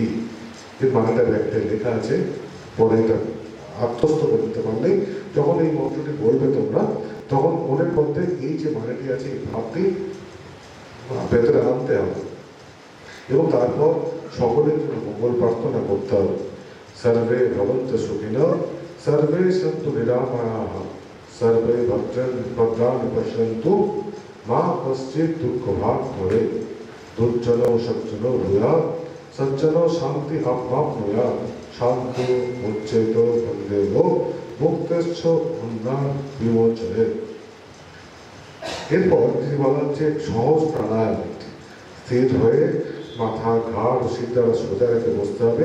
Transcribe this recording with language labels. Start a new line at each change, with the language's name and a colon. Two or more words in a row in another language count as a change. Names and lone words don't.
Bangla: এই বাংলা ব্যাগটা লেখা আছে, পরে এটা আত্মস্থ করে দিতে পারলে যখন এই মন্ত্রটি বলবে তোমরা, তখন মনের মধ্যে এই যে মানেটি আছে এই ভাবটি ভেতরে আনতে হবে। এবং তারপর সকলের জন্য মঙ্গল প্রার্থনা করতে হবে।
Sanskrit: সর্বে ভবন্তু সুখিনঃ, সর্বে সন্তু নিরাময়াঃ, সর্বে ভদ্রাণি পশ্যন্তু, মা কশ্চিৎ দুঃখভাগ্ ভবেৎ। দুর্জনঃ সজ্জনঃ ভূয়াৎ, সজ্জনঃ শান্তি আপ্রাপ্নুয়াৎ, শান্তো মুচ্যেত বন্দেব, মুক্তশ্চ অন্যান বিমোচয়েৎ।
Bangla: এরপর যদি বলা হচ্ছে সহজ প্রাণায়াম, স্থির হয়ে মাথা ঘাড় সিট দ্বারা সোজা রেখে বসতে হবে।